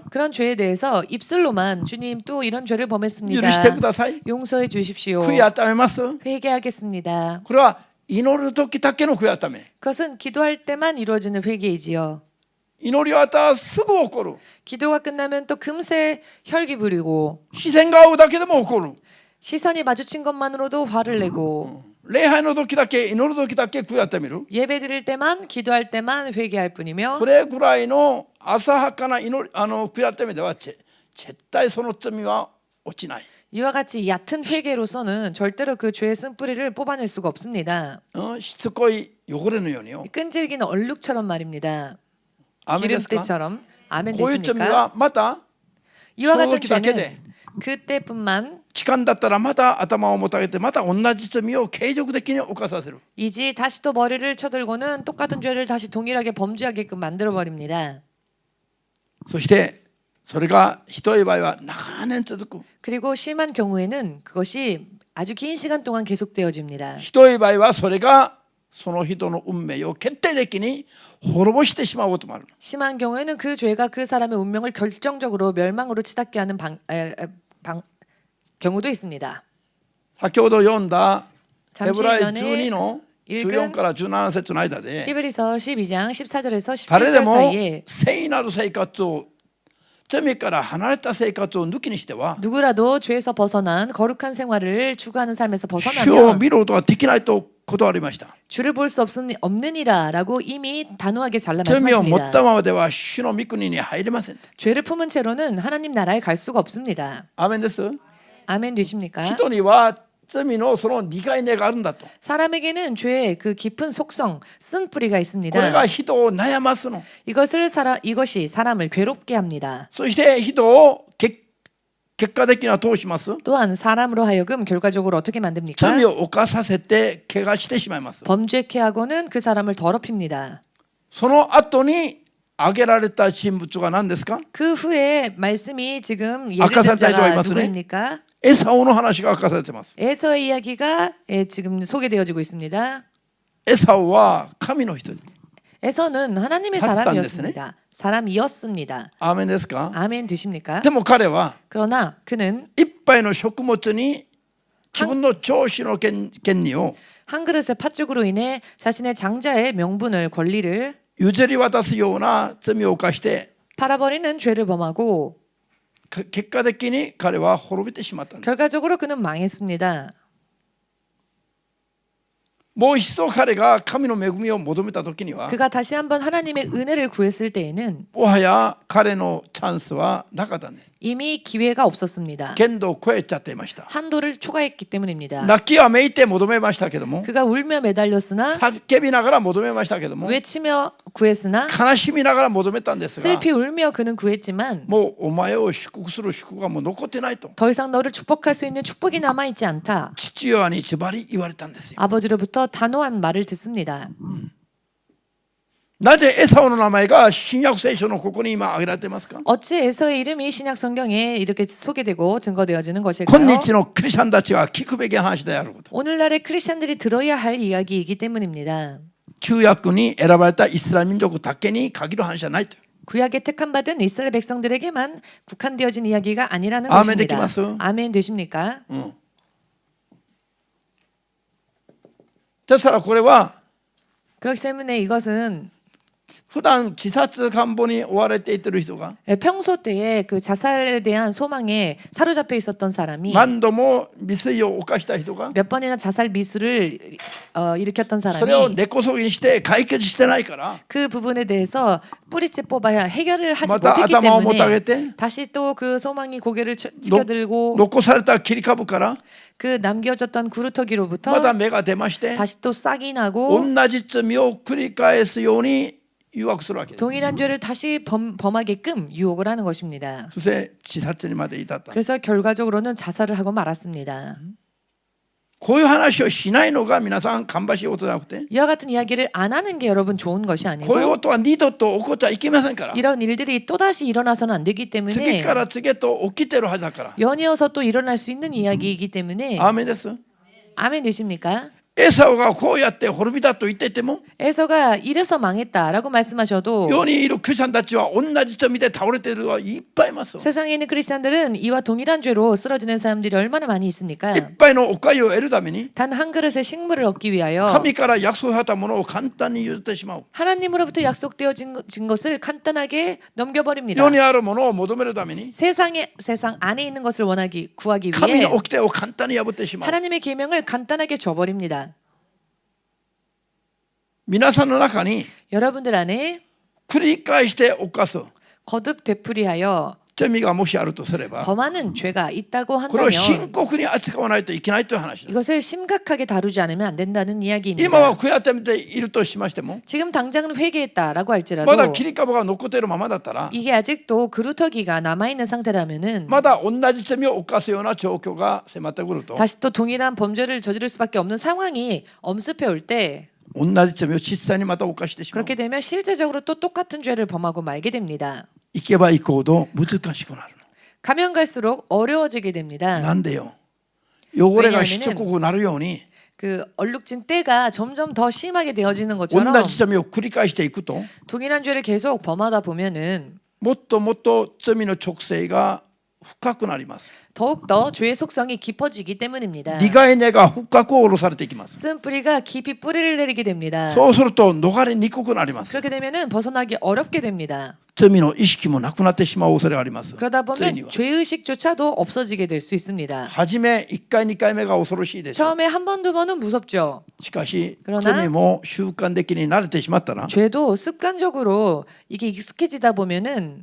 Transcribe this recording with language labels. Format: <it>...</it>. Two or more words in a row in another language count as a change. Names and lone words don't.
<ko>그런 죄에 대해서 입술로만 주님 또 이런 죄를</ko> <ja>許してく</ja> <ko>범했습니다.</ko> <ja>ださい。</ja> <ko>용서해 주십시오.</ko> <ja>悔い改めます。</ja> <ko>회개하겠습니다.</ko> <ja>これは祈る時だけの悔い改め。</ja> <ko>그것은 기도할 때만 이루어지는 회개이지요.</ko> <ja>祈り終わったらすぐ起こる。</ja> <ko>기도가 끝나면 또 금세 혈기 부리고</ko> <ja>視線が合うだけでも起こる。</ja> <ko>시선이 마주친 것만으로도 화를 내고</ko> <ja>礼拝の時だけ祈る時だけ悔い改める。</ja> <ko>예배 드릴 때만 기도할 때만 회개할 뿐이며</ko> <ja>これぐらいの浅はかな悔い改めでは絶対その罪は落ちない。</ja> <ko>이와 같이 얕은 회개로서는 절대로 그 죄의 쓴뿌리를 뽑아낼 수가 없습니다.</ko> <ja>しつこい汚れのようによ。</ja> <ko>끈질긴 얼룩처럼 말입니다.</ko> <ja>アメンですか。</ja> <ko>기름때처럼. 아멘</ko> <ja>こういう罪</ja> <ko>되십니까?</ko> <ja>はまた</ja> <ko>이와 같은</ko> <ja>その時だけで</ja> <ko>죄는 그때뿐만</ko> <ja>期間だったらまた頭をもたげてまた同じ罪を継続的に犯させる。</ja> <ko>이지 다시 또 머리를 쳐들고는 똑같은 죄를 다시 동일하게 범죄하게끔 만들어 버립니다.</ko> <ja>そしてそれがひどい場合は長年続く。</ja> <ko>그리고 심한 경우에는 그것이 아주 긴 시간 동안 계속되어집니다.</ko> <ja>ひどい場合はそれがその人の運命を決定的に滅ぼしてしまうこともある。</ja> <ko>심한 경우에는 그 죄가 그 사람의 운명을 결정적으로 멸망으로 치닫게 하는 경우도 있습니다.</ko> <ja>先ほど読んだヘ</ja> <ko>잠시</ko> <ja>ブライ</ja> <ko>전에</ko> <ja>12の14から17節の間で</ja> <ko>히브리서 12장 14절에서</ko> <ja>誰で</ja> <ko>17절</ko> <ja>も</ja> <ko>사이에</ko> <ja>聖なる生活を罪から離れた生活を抜きにしては</ja> <ko>누구라도 죄에서 벗어난 거룩한 생활을 추구하는 삶에서</ko> <ja>主を</ja> <ko>벗어나면</ko> <ja>見ることができないと断りました。</ja> <ko>주를 볼 수 없느니라라고 이미 단호하게 잘라</ko> <ja>罪を持った</ja> <ko>말씀하십니다.</ko> <ja>ままでは主の御国に入れません。</ja> <ko>죄를 품은 채로는 하나님 나라에 갈 수가 없습니다.</ko> <ja>アーメンです。</ja> <ko>아멘 되십니까?</ko> <ja>人には罪のその苦い根があるんだと。</ja> <ko>사람에게는 죄의 그 깊은 속성, 쓴뿌리가</ko> <ja>これ</ja> <ko>있습니다.</ko> <ja>が人を悩ますの。</ja> <ko>이것이 사람을 괴롭게 합니다.</ko> <ja>そして人を結果的にはどうします？</ja> <ko>또한 사람으로 하여금 결과적으로 어떻게 만듭니까?</ko> <ja>罪を犯させて怪我してしまいます。</ja> <ko>범죄케 하고는 그 사람을 더럽힙니다.</ko> <ja>その後に挙げられた人物が何ですか？</ja> <ko>그 후에 말씀이 지금 예를 아까 든 자가 살짝 누구입니까?</ko> <ja>エサオの話が明かされています。</ja> <ko>에서의 이야기가 지금 소개되어지고 있습니다.</ko> <ja>エサオは神の人です。</ja> <ko>에서는 하나님의 맞단 사람이었습니다. 사람이었습니다.</ko> <ja>アーメンですか？</ja> <ko>아멘 되십니까?</ko> <ja>でも彼は</ja> <ko>그러나 그는</ko> <ja>いっぱいの食物に自分の長子の権利を</ja> <ko>한 그릇의 팥죽으로 인해 자신의 장자의 명분을 권리를</ko> <ja>譲り渡すような罪を犯して</ja> <ko>팔아버리는 죄를 범하고</ko> <ja>結果的に彼は滅びてしまったんです。</ja> <ko>결과적으로 그는 망했습니다.</ko> <ja>もう一度彼が神の恵みを求めた時には</ja> <ko>그가 다시 한번 하나님의 은혜를 구했을 때에는</ko> <ja>もはや彼のチャンスはなかったんです。</ja> <ko>이미 기회가 없었습니다.</ko> <ja>限度を超えちゃっていました。</ja> <ko>한도를 초과했기 때문입니다.</ko> <ja>泣きわめいて求めましたけども</ja> <ko>그가 울며 매달렸으나</ko> <ja>叫びながら求めましたけども</ja> <ko>외치며 구했으나</ko> <ja>悲しみながら求めたんですが</ja> <ko>슬피 울며 그는 구했지만</ko> <ja>もうお前を祝福する祝福がもう残ってないと</ja> <ko>더 이상 너를 축복할 수 있는 축복이 남아있지 않다.</ko> <ja>父親に縛り言われたんですよ。</ja> <ko>아버지로부터 단호한 말을 듣습니다.</ko> <ja>なぜエサオの名前が新約聖書のここに今挙げられていますか？</ja> <ko>어찌 에서의 이름이 신약 성경에 이렇게 소개되고 증거되어지는</ko> <ja>今</ja> <ko>것일까요?</ko> <ja>日のクリスチャンたちが聞くべき話であること。</ja> <ko>오늘날의 크리스천들이 들어야 할 이야기이기 때문입니다.</ko> <ja>旧約に選ばれたイスラエル民族だけに限る話じゃないと。</ja> <ko>구약에 택함받은 이스라엘 백성들에게만 국한되어진 이야기가 아니라는 아멘 것입니다. 되시마스? 아멘 되십니까?</ko> <ja>ですからこれは</ja> <ko>그렇기 때문에 이것은</ko> <ja>普段自殺願望に追われていってる人が</ja> <ko>평소 때에 그 자살에 대한 소망에 사로잡혀 있었던 사람이</ko> <ja>何度も未遂を犯した人が</ja> <ko>몇 번이나 자살 미수를 일으켰던</ko> <ja>それを</ja> <ko>사람이</ko> <ja>根こそぎにして解決してないから</ja> <ko>그 부분에 대해서 뿌리째 뽑아야 해결을 하지</ko> <ja>また</ja> <ko>못했기</ko> <ja>頭をもたげ</ja> <ko>때문에</ko> <ja>て</ja> <ko>다시 또 그 소망이 고개를 치켜들고</ko> <ja>残された切り株から</ja> <ko>그 남겨졌던 구루터기로부터</ko> <ja>また芽が出まして</ja> <ko>다시 또 싹이 나고</ko> <ja>同じ罪を繰り返すように誘惑するわけです。</ja> <ko>동일한 죄를 다시 범하게끔 유혹을 하는 것입니다.</ko> <ja>そして自殺にまで至った。</ja> <ko>그래서 결과적으로는 자살을 하고 말았습니다.</ko> <ja>こういう話をしないのが皆さん芳しいことじゃなくて</ja> <ko>이와 같은 이야기를 안 하는 게 여러분 좋은 것이</ko> <ja>こういう</ja> <ko>아니고</ko> <ja>ことは二度と起こっちゃいけませんから</ja> <ko>이런 일들이 또다시 일어나서는 안 되기</ko> <ja>次</ja> <ko>때문에</ko> <ja>から次へと起きてるはずだから</ja> <ko>연이어서 또 일어날 수 있는 이야기이기 때문에</ko> <ja>アーメンです。</ja> <ko>아멘 되십니까?</ko> <ja>エサウがこうやって滅びたと言っていても</ja> <ko>에서가 이래서 망했다라고 말씀하셔도</ko> <ja>世にいるクリスチャンたちは同じ罪で倒れている人がいっぱいいます。</ja> <ko>세상에 있는 크리스찬들은 이와 동일한 죄로 쓰러지는 사람들이 얼마나 많이 있습니까?</ko> <ja>いっぱいのお粥を得るために</ja> <ko>단 한 그릇의 식물을 얻기 위하여</ko> <ja>神から約束されたものを簡単に譲ってしまう。</ja> <ko>하나님으로부터 약속되어진 것을 간단하게 넘겨버립니다.</ko> <ja>世にあるものを求めるために</ja> <ko>세상 안에 있는 것을 구하기</ko> <ja>神</ja> <ko>위해</ko> <ja>の掟を簡単に破ってしまう。</ja> <ko>하나님의 계명을 간단하게 저버립니다.</ko> <ja>皆さんの中に</ja> <ko>여러분들 안에</ko> <ja>繰り返して犯す</ja> <ko>거듭 되풀이하여</ko> <ja>罪がもしあるとすれば</ja> <ko>범하는 죄가 있다고</ko> <ja>これを深</ja> <ko>한다면</ko> <ja>刻に扱わないといけないという話です。</ja> <ko>이것을 심각하게 다루지 않으면 안 된다는</ko> <ja>今は</ja> <ko>이야기입니다.</ko> <ja>悔やってみているとしましても</ja> <ko>지금 당장은 회개했다라고</ko> <ja>まだ</ja> <ko>할지라도</ko> <ja>切り株が残っているままだったら</ja> <ko>이게 아직도 그루터기가 남아있는 상태라면은</ko> <ja>まだ同じ罪を犯すような状況が迫ってくると</ja> <ko>다시 또 동일한 범죄를 저지를 수밖에 없는 상황이 엄습해 올 때</ko> <ja>同じ罪を実際にまた犯してしまう。</ja> <ko>그렇게 되면 실제적으로 또 똑같은 죄를 범하고 말게 됩니다.</ko> <ja>行けば行くほど難しくなる</ja> <ko>가면 갈수록 어려워지게 됩니다.</ko> <ja>なんでよ汚れがしつこくなるように</ja> <ko>그 얼룩진 때가 점점 더 심하게 되어지는</ko> <ja>同</ja> <ko>것처럼</ko> <ja>じ罪を繰り返していくと</ja> <ko>동일한 죄를 계속 범하다 보면은</ko> <ja>もっともっと罪の直性が深くなります。</ja> <ko>더욱더 죄의 속성이 깊어지기 때문입니다.</ko> <ja>苦い根が深く下ろされていきます。</ja> <ko>쓴 뿌리가 깊이 뿌리를 내리게 됩니다.</ko> <ja>そうすると逃れにくくなります。</ja> <ko>그렇게 되면은 벗어나기 어렵게 됩니다.</ko> <ja>罪の意識もなくなってしまう恐れがあります。</ja> <ko>그러다</ko> <ja>ついに</ja> <ko>보면</ko> <ja>は</ja> <ko>죄의식조차도 없어지게 될 수 있습니다.</ko> <ja>初め1回2回目が恐ろしいでしょう。</ja> <ko>처음에 한 번, 두 번은 무섭죠.</ko> <ja>しかし</ja> <ko>그러나</ko> <ja>罪も習慣的に慣れてしまったら</ja> <ko>죄도 습관적으로 이게 익숙해지다 보면은</ko>